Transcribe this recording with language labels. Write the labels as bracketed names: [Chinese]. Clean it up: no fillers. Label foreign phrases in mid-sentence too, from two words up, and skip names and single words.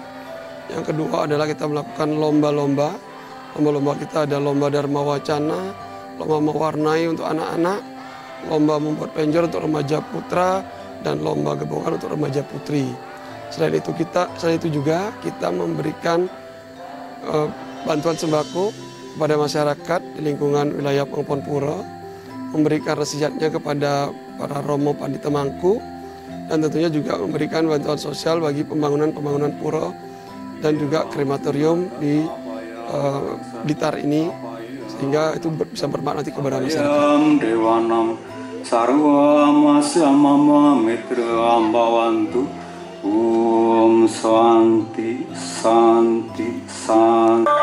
[Indonesian] Yang kedua adalah kita melakukan lomba-lomba. Lomba-lomba kita ada lomba Dharma Wacana, lomba mewarnai untuk anak-anak, lomba membuat penjor untuk remaja putra, dan lomba gebongan untuk remaja putri. Selain itu juga kita memberikan bantuan sembako kepada masyarakat di lingkungan wilayah Pangpon Pura, memberikan resiatnya kepada para romo pandita mangku, dan tentunya juga memberikan bantuan sosial bagi pembangunan pura dan juga krematorium di Blitar ini, sehingga itu bisa bermakna nanti kepada masyarakat. [Sanskrit] Sarva Masya Mitra Ambawantu Om Santi Santi Santi.